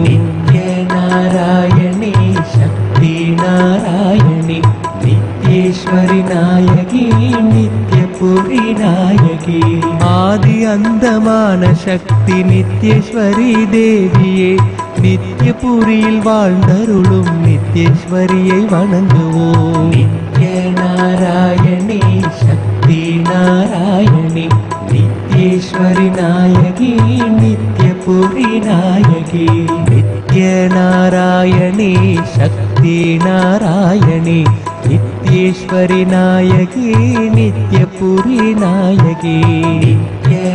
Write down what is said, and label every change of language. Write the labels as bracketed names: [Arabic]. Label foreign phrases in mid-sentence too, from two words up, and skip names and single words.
[Sanskrit] नित्य नारायणी शक्ति नारायणी नित्येश्वरी नायकी नित्यपुरी नायकी. [Tamil] ஆதி அந்தமான சக்தி நித்யேஸ்வரி தேவியே நித்யபுரியில் வாழ்ந்தருளும் நித்யேஸ்வரியை வணங்குவோம். [Sanskrit] नित्य नारायणी शक्ति नारायणी नित्येश्वरि नायकी नित्यपुरी नायकी नित्य नारायणी शक्ति नारायणी नित्येश्वरि नायकी नित्यपुरी नायकी नित्य